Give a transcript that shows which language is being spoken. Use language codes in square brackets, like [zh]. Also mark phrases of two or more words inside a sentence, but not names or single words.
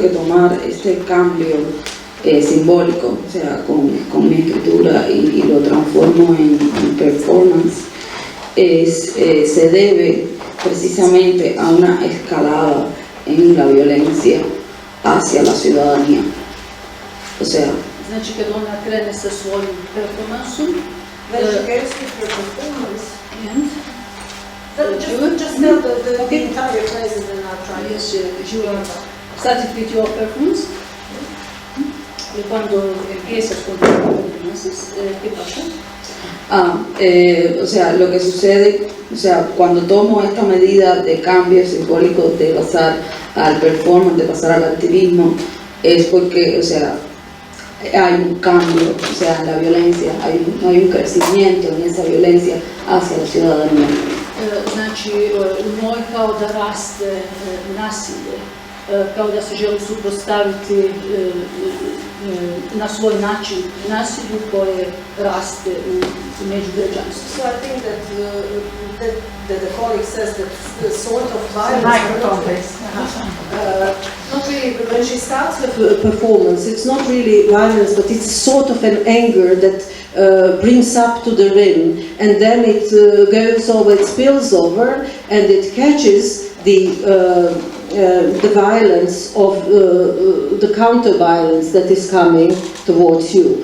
[es] que tomar este cambio simbólico, o sea, con mi escritura y lo transformo en performance, se debe precisamente a una escalada en la violencia hacia la ciudadanía. O sea, [hr] Znači, kad ona krene sa svojim performansom, [en] Just tell the entire phrase and then I'll try. Yes, you are started with your performance. [es] Y cuando empiezas con tus performances, ¿qué pasa? O sea, lo que sucede, o sea, cuando tomo esta medida de cambio simbólico de pasar al performance, de pasar al activismo, es porque, o sea, hay un cambio, o sea, en la violencia, hay un crecimiento en esa violencia hacia la ciudadanía. [hr] Znači, u njoj kao da raste nasilje, kao da se želi suprotstaviti na svoj način nasilju koje raste u međugrađanstvu. [en] So I think that the colleague says that the sort of violence, not really, when she starts with a performance, it's not really violence, but it's sort of an anger that brings up to the rim, and then it goes over, it spills over, and it catches the violence of the counter-violence that is coming towards you.